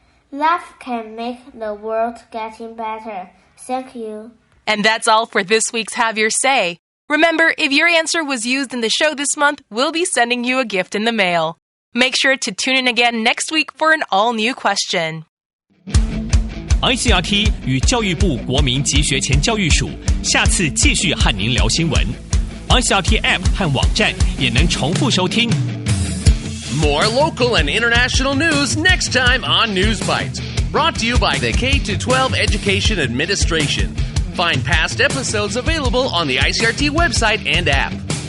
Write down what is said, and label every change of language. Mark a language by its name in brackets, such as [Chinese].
[English] Love can make the world getting better. Thank you. And that's all for this week's Have Your Say. Remember, if your answer was used in the show this month, we'll be sending you a gift in the mail. Make sure to tune in again next week for an all-new question. [Chinese] ICRT 与教育部国民及学前教育署下次继续和您聊新闻。 ICRT App 和网站也能重复收听。 [English] More local and international news next time on News Bites. Brought to you by the K-12 Education Administration. Find past episodes available on the ICRT website and app.